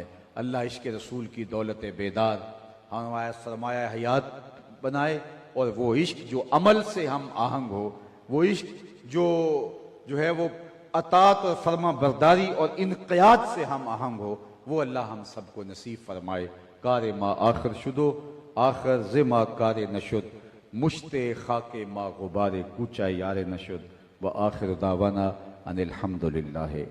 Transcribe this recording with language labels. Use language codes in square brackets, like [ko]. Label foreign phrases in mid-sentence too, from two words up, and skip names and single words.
[ur] اللہ عشق رسول کی دولت بیدار ہمارا سرمایہ حیات بنائے، اور وہ عشق جو عمل سے ہم آہنگ ہو، وہ عشق جو ہے وہ اطاعت اور فرما برداری اور انقیاد سے ہم آہنگ ہو، وہ اللہ ہم سب کو نصیب فرمائے۔ [fa] کار ما آخر شدو آخر زما کار نشد، مشت خاک ما غبار کوچہ یار نشد، [ar] و آخر دعوانا ان الحمدللہ۔